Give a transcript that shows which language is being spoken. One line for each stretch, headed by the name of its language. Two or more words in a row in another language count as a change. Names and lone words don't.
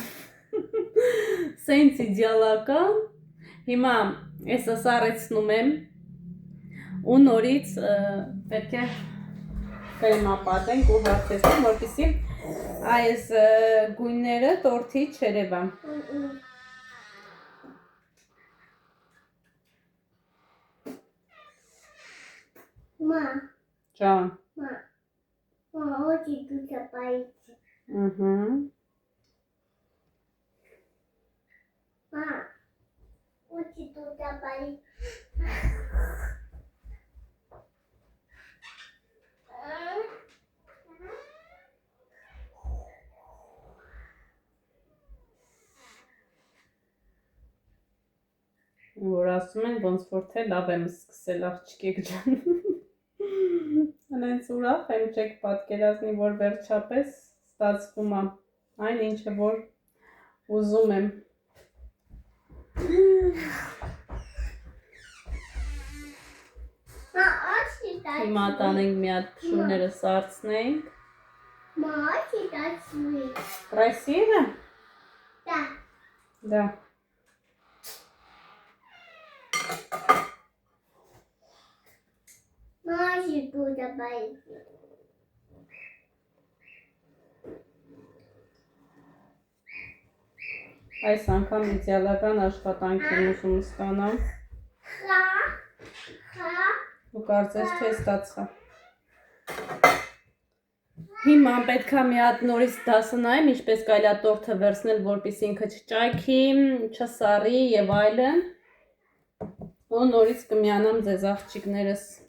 Armenian: սենց իդեալական, հիմա ես սարեցնում եմ ու նորից պետք է կրեմապատենք ու հարթեցնեմ, որպեսզի այս գույները տորթի չերևա։ Ջան։
Russian: очень тут боится. Очень тут боится.
Armenian: Որ ասում են, ոնց որ թե լավ եմ սկսել աղջիկեք ջան։ Հենց ուրախ եմ, չեք պատկերացնի, որ վերջապես ստացվում է այն ինչը որ ուզում եմ։ Հիմա տանենք մի հատ փշուրները սարցնենք։ Красиво?
Russian: Да. Да. Очень тут боится.
Armenian: Այս անգամ իդեալական աշխատանք եմ ուզում ստանամ։ Ու կարծես թե ստացա։ Հիմա պետք է մի հատ նորից դասնայեմ, ինչպես կարելի է տորթը վերցնել, որպեսզի ինքը չճայքի, չսառի եւ այլն։ Ու նորից կմիանամ ձեզ աղջիկներս։